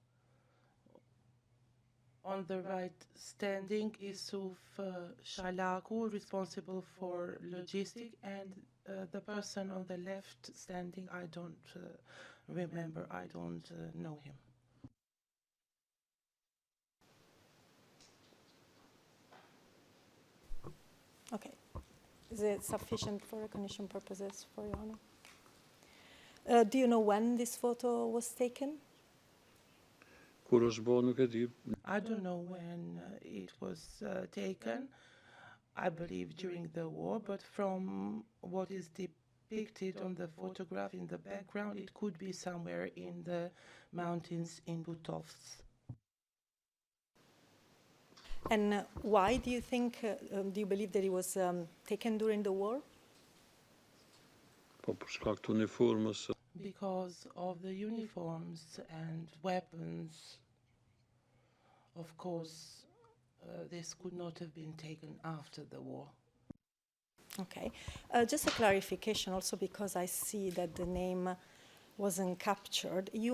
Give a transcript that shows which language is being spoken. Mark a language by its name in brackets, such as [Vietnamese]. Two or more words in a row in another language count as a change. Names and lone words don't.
[English] On the right, standing, Isuf Shalaku, responsible for logistics, and the person on the left standing, I don't remember, I don't know him. Okay. Is it sufficient for recognition purposes, for your honor? Do you know when this photo was taken? [Albanian] kur është bo nuk e di. [English] I don't know when it was taken. I believe during the war, but from what is depicted on the photograph in the background, it could be somewhere in the mountains in Butovsk. And why do you think, do you believe that it was taken during the war? [Albanian] Po për shkak të uniformës, [English] Because of the uniforms and weapons, of course, this could not have been taken after the war. Okay. Just a clarification also, because I see that the name wasn't captured.